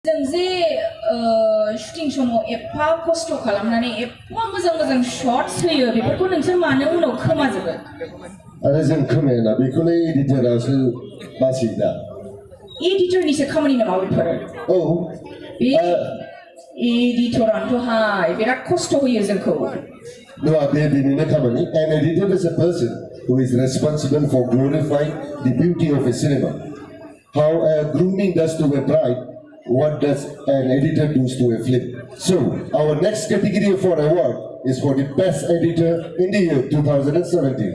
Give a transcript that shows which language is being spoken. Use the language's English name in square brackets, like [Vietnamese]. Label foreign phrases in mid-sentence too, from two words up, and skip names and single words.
[Bodo] जों जे शुटिं समाव एफा खस्थ' खालामनानै एफा मोजां मोजां शट्स होयो बेफोरखौ नोंसोर मानो उनाव खोमाजोबो? आरो जों खोमायाना बेखौनो एडिटरासो बासियो दा। एडिटरनिसो खामानि नामा बेफोरो? औ बे एडिटरानोथ'हाय बिराद खस्थ' होयो जोंखौ। नङा बे बेनिनो खामानि. [English] An editor is a person who is responsible for glorifying the beauty of a cinema. How a grooming does to a bride, what does an editor do to a film? So, our next category for award is for the best editor in the year 2017.